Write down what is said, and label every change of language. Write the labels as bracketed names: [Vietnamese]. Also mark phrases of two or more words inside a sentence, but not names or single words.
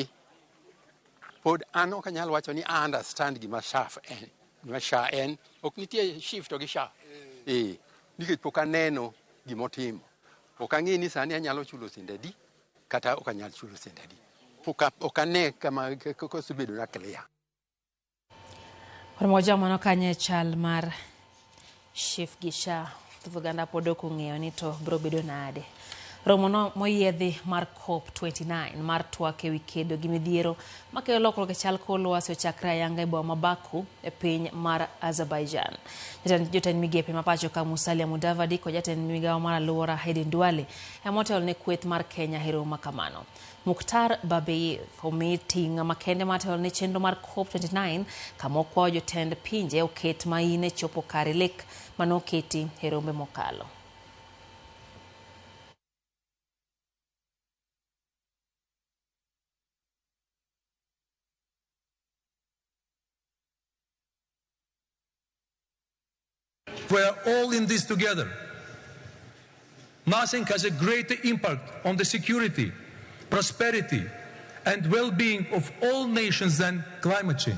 [Luo (Kenya and Tanzania)] Pod an ok anyal wacho ni [English] I understand [Luo (Kenya and Tanzania)] gima SHA en. Ok nitie shift gi SHA. Nikech pok aneno gimotimo. Ok ang'e ni sani anyalo chulo sindadi kata ok anyal chulo sindadi. Ok ane kama kosebedo na clear. Moja mano kanye chal mar shift gi SHA. Tuganda podoko ng'eyo ni to bro bedo nade. Romo no moyiedhi mar COP29 mar twak ewi kedo gi midhiero makelo lokruok e chal kor lwasi ochakre ayanga e boma Baku e piny mar Azerbaijan. Jotend migepe mapacho ka Musalia Mudavadi kod jatend migawo mar alwora Heidi Ndwale emotelo ne kweth mar Kenya hero makamano. Muktar Babeyev omi ting' makende matelo ne chenro mar COP29 kama okwayo jotend pinje oket maine chopo kare lek manoketi e rombe mokalo. [English] We are all in this together. Nothing has a greater impact on the security, prosperity, and well-being of all nations than climate change.